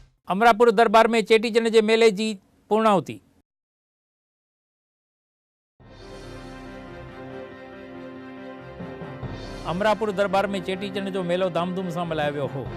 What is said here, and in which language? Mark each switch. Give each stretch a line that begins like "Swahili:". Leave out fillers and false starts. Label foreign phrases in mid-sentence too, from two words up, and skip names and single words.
Hindi: अमरापुर दरबार में चेटीचंड के मेले की पूर्णाहुति।
Sindhi: अमरापुर दरबार में चेटीचंड जो मेलो धामधूम से मल्हायो वियो हो।